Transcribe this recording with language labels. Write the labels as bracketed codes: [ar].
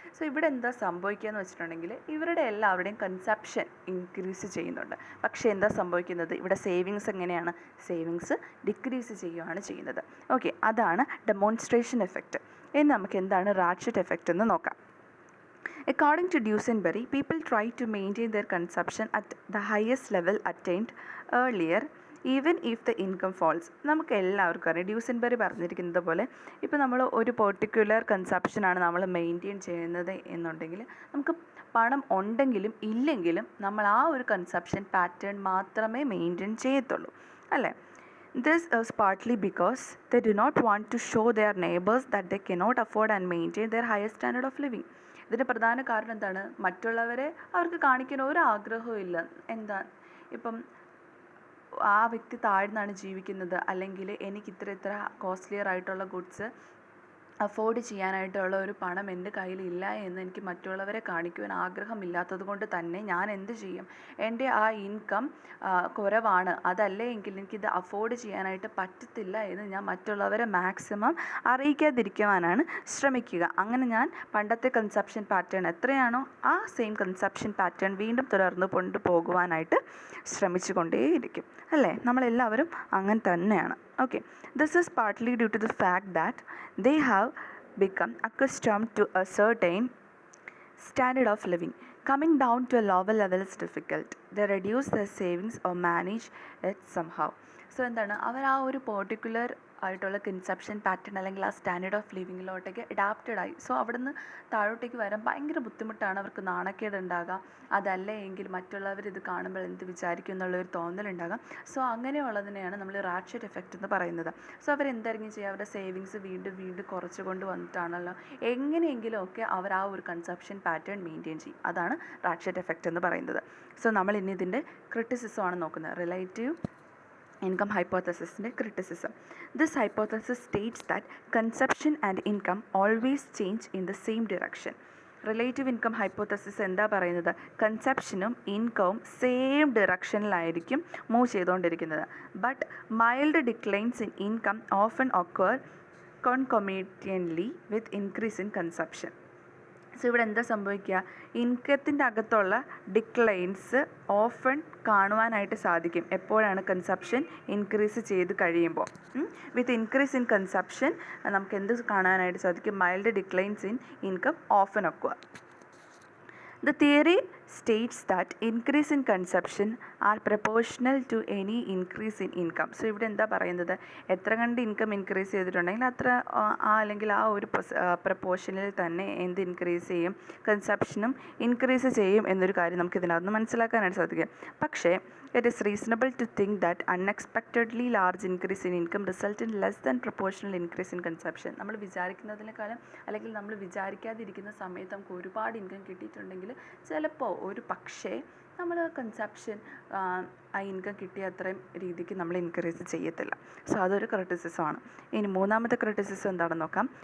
[ml] So ഇവിടെ എന്താ സംഭവിക്കുക എന്ന് വെച്ചിട്ടുണ്ടെങ്കിൽ ഇവരുടെ എല്ലാവരുടെയും കൺസപ്ഷൻ ഇൻക്രീസ് ചെയ്യുന്നുണ്ട്. പക്ഷേ എന്താ സംഭവിക്കുന്നത്? ഇവിടെ സേവിങ്സ് എങ്ങനെയാണ്? സേവിങ്സ് ഡിക്രീസ് ചെയ്യുകയാണ് ചെയ്യുന്നത്. ഓക്കെ, അതാണ് ഡെമോൺസ്ട്രേഷൻ എഫക്റ്റ്. ഇനി നമുക്ക് എന്താണ് റാറ്റ്ചെറ്റ് എഫക്റ്റ് എന്ന് നോക്കാം. [en] According to Duesenberry, people try to maintain their consumption at the highest level attained earlier even if the income falls. [ml] നമുക്ക് എല്ലാവർക്കും അറിയാം, ഡ്യൂസൻബെറി പറഞ്ഞിരിക്കുന്നത് പോലെ ഇപ്പോൾ നമ്മൾ ഒരു പെർട്ടിക്കുലർ കൺസപ്ഷനാണ് നമ്മൾ മെയിൻറ്റെയിൻ ചെയ്യുന്നത് എന്നുണ്ടെങ്കിൽ നമുക്ക് പണം ഉണ്ടെങ്കിലും ഇല്ലെങ്കിലും നമ്മൾ ആ ഒരു കൺസപ്ഷൻ പാറ്റേൺ മാത്രമേ മെയിൻറ്റെയിൻ ചെയ്യത്തുള്ളൂ അല്ലേ. [en] This is partly because they do not want to show their neighbors that they cannot afford and maintain their higher standard of living. [ml] ഇതിൻ്റെ പ്രധാന കാരണം എന്താണ്? മറ്റുള്ളവരെ അവർക്ക് കാണിക്കാൻ ഒരു ആഗ്രഹവും ഇല്ല. എന്താ ഇപ്പം ആ വ്യക്തി താഴ്ന്നാണ് ജീവിക്കുന്നത്, അല്ലെങ്കിൽ എനിക്ക് ഇത്ര കോസ്റ്റ്ലിയർ ആയിട്ടുള്ള ഗുഡ്സ് അഫോർഡ് ചെയ്യാനായിട്ടുള്ള ഒരു പണം എൻ്റെ കയ്യിലില്ല എന്ന് എനിക്ക് മറ്റുള്ളവരെ കാണിക്കുവാൻ ആഗ്രഹമില്ലാത്തത് കൊണ്ട് തന്നെ ഞാൻ എന്ത് ചെയ്യും? എൻ്റെ ആ ഇൻകം കുറവാണ്, അതല്ലേ എങ്കിൽ എനിക്കിത് അഫോർഡ് ചെയ്യാനായിട്ട് പറ്റത്തില്ല എന്ന് ഞാൻ മറ്റുള്ളവരെ മാക്സിമം അറിയിക്കാതിരിക്കുവാനാണ് ശ്രമിക്കുക. അങ്ങനെ ഞാൻ പണ്ടത്തെ കൺസപ്ഷൻ പാറ്റേൺ എത്രയാണോ ആ സെയിം കൺസപ്ഷൻ പാറ്റേൺ വീണ്ടും തുടർന്ന് കൊണ്ടുപോകുവാനായിട്ട് ശ്രമിച്ചു കൊണ്ടേയിരിക്കും അല്ലേ. നമ്മളെല്ലാവരും അങ്ങനെ തന്നെയാണ്. [en] Okay, this is partly due to the fact that they have become accustomed to a certain standard of living. Coming down to a lower level is difficult. They reduce their savings or manage it somehow. [ml] So എന്താണ്, അവർ ആ ഒരു particular ആയിട്ടുള്ള consumption pattern അല്ലെങ്കിൽ ആ standard of ലിവിങ്ങിലോട്ടേക്ക് adapted ആയി. So അവിടെ നിന്ന് താഴോട്ടേക്ക് വരാൻ ഭയങ്കര ബുദ്ധിമുട്ടാണ്, അവർക്ക് നാണക്കേട് ഉണ്ടാകാം, അതല്ലേ എങ്കിൽ മറ്റുള്ളവർ ഇത് കാണുമ്പോൾ എന്ത് വിചാരിക്കും എന്നുള്ളൊരു തോന്നലുണ്ടാകാം. സോ അങ്ങനെയുള്ളതിനെയാണ് നമ്മൾ റാറ്റ്ചെറ്റ് എഫക്റ്റ് എന്ന് പറയുന്നത്. സോ അവരെന്തായിരിക്കും ചെയ്യുക? അവരുടെ സേവിങ്സ് വീണ്ടും കുറച്ച് കൊണ്ട് വന്നിട്ടാണല്ലോ എങ്ങനെയെങ്കിലും ഒക്കെ അവർ ആ ഒരു കൺസപ്ഷൻ പാറ്റേൺ മെയിൻറ്റെയിൻ ചെയ്യും. അതാണ് റാറ്റ്ചെറ്റ് എഫക്റ്റ് എന്ന് പറയുന്നത്. സോ നമ്മൾ ഇനി ഇതിൻ്റെ ക്രിറ്റിസിസമാണ് നോക്കുന്നത്, relative income hypothesis criticism. [en] This hypothesis states that consumption and income always change in the same direction. [ml] Relative income hypothesis എന്താ പറയുന്നത്? കൺസപ്ഷനും ഇൻകവും സെയിം ഡിറക്ഷനിലായിരിക്കും മൂവ് ചെയ്തുകൊണ്ടിരിക്കുന്നത്. [en] But mild declines in income often occur concomitantly with increase in consumption. So [ml] ഇവിടെ എന്താ സംഭവിക്കുക? ഇൻകത്തിൻ്റെ അകത്തുള്ള declines often കാണുവാനായിട്ട് സാധിക്കും. എപ്പോഴാണ്? [en] Consumption increase ചെയ്ത് കഴിയുമ്പോൾ. With increase in consumption [ml] നമുക്ക് എന്ത് കാണാനായിട്ട് സാധിക്കും? [en] Mild declines in income often ഒക്കുക. The theory states that increase in consumption are proportional to any increase in income. [ml] So ഇവിടെ എന്താ പറയുന്നത്, എത്ര കണ്ട് ഇൻകം ഇൻക്രീസ് ചെയ്തിട്ടുണ്ടെങ്കിൽ അത്ര അല്ലെങ്കിൽ ആ ഒരു പ്രപ്പോർഷനിൽ തന്നെ എന്ത് ഇൻക്രീസ് ചെയ്യും, കൺസപ്ഷനും ഇൻക്രീസ് ചെയ്യും എന്നൊരു കാര്യം നമുക്ക് ഇതിനകത്ത് മനസ്സിലാക്കാനായിട്ട് സാധിക്കും. [en] പക്ഷേ it is reasonable to think that unexpectedly large increase in income result in less than proportional increase in consumption. [ml] നമ്മൾ വിചാരിക്കുന്നതിനേക്കാളും അല്ലെങ്കിൽ നമ്മൾ വിചാരിക്കാതിരിക്കുന്ന സമയത്ത് നമുക്ക് ഒരുപാട് ഇൻകം കിട്ടിയിട്ടുണ്ടെങ്കിൽ ചിലപ്പോൾ ഒരു പക്ഷേ നമ്മൾ കൺസപ്ഷൻ ആ ഇൻകം കിട്ടിയ അത്രയും രീതിക്ക് നമ്മൾ ഇൻക്രീസ് ചെയ്യത്തില്ല. സോ അതൊരു ക്രിറ്റിസിസമാണ്. ഇനി മൂന്നാമത്തെ ക്രിറ്റിസിസം എന്താണെന്ന് നോക്കാം.